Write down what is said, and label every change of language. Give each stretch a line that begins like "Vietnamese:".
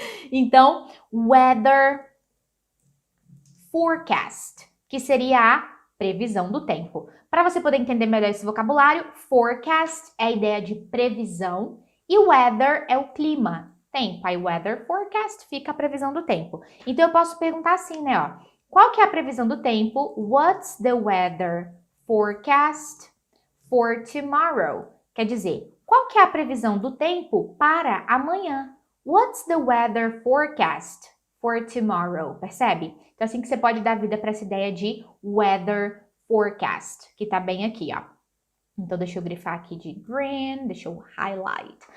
Portuguese: Então, weather forecast, que seria a previsão do tempo. Para você poder entender melhor esse vocabulário, forecast é a ideia de previsão e weather é o clima. Tempo, aí weather forecast fica a previsão do tempo. Então eu posso perguntar assim, né, ó, qual que é a previsão do tempo?
English: What's the weather forecast for tomorrow?
Portuguese: Quer dizer, qual que é a previsão do tempo para amanhã?
English: What's the weather forecast for tomorrow?
Portuguese: Percebe? Então, assim que você pode dar vida para essa ideia de weather forecast, que tá bem aqui, ó. Então, deixa eu grifar aqui de green, deixa eu highlight.